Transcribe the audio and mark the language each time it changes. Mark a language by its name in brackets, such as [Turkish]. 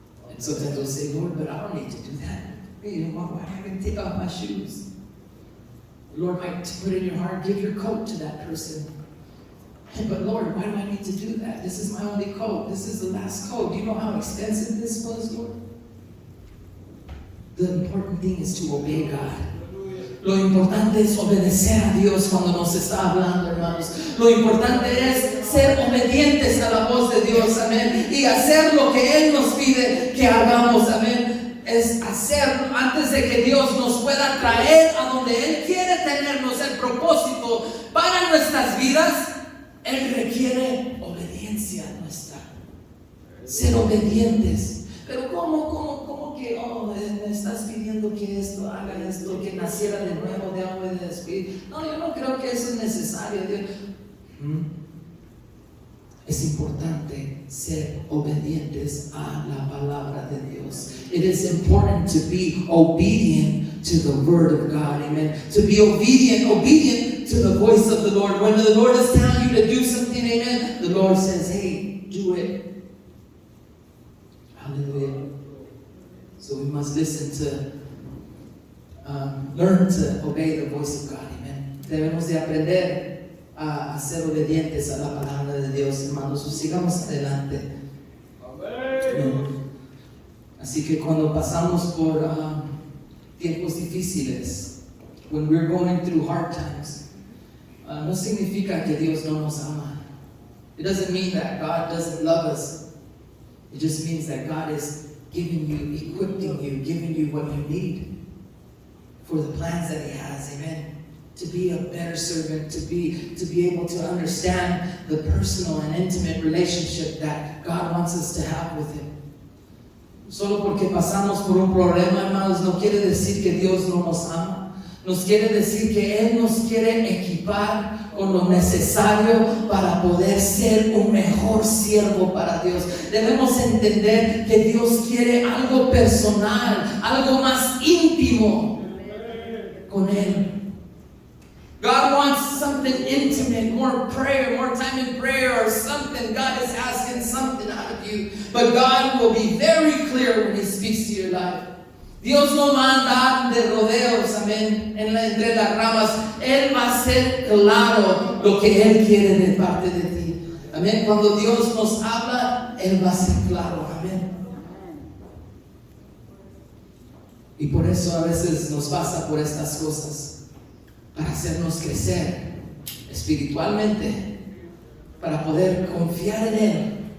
[English] And sometimes we'll say, Lord, but I don't need to do that. Why am I going to take off my shoes? The Lord might put in your heart, give your coat to that person. But Lord, why do I need to do that? This is my only coat. This is the last coat. Do you know how expensive this was, Lord? The important thing is to obey God. [Spanish] Lo importante es obedecer a Dios cuando nos está hablando, hermanos. Lo importante es ser obedientes a la voz de Dios, amén. Y hacer lo que Él nos pide que hagamos, amén. Es hacer antes de que Dios nos pueda traer a donde Él quiere tenernos, el propósito para nuestras vidas. Él requiere obediencia nuestra, ser obedientes. Pero ¿cómo que me estás pidiendo que esto haga esto, que naciera de nuevo de agua y de espíritu? No, yo no creo que eso es necesario. Es importante ser obedientes a la palabra de Dios. [English] It is important to be obedient to the word of God. Amen. To be obedient to the voice of the Lord. When the Lord is telling you to do something, amen, the Lord says, hey, do it. Hallelujah. So we must listen to, learn to obey the voice of God. Amen. [Spanish] Debemos de aprender a ser obedientes a la palabra de Dios, hermanos. Sigamos adelante. Amén. Así que cuando pasamos por tiempos difíciles, [English] when we're going through hard times, [Spanish] no significa que Dios no nos ama. It doesn't mean that God doesn't love us. It just means that God is giving you, equipping you, giving you what you need for the plans that He has. Amen. To be a better servant, to be able to understand the personal and intimate relationship that God wants us to have with Him. Solo porque pasamos por un problema, hermanos, no quiere decir que Dios no nos ama. nos quiere decir que Él nos quiere equipar con lo necesario para poder ser un mejor siervo para Dios. Debemos entender que Dios quiere algo personal, algo más íntimo con Él. [English] God wants something intimate, more prayer, more time in prayer or something. God is asking something out of you. But God will be very clear when He speaks to your life. [Spanish] Dios no va a andar de rodeos, amén, entre las ramas. Él va a ser claro lo que Él quiere de parte de ti. Amén. Cuando Dios nos habla, Él va a ser claro. Amén. Y por eso a veces nos pasa por estas cosas. Para hacernos crecer espiritualmente, para poder confiar en Él.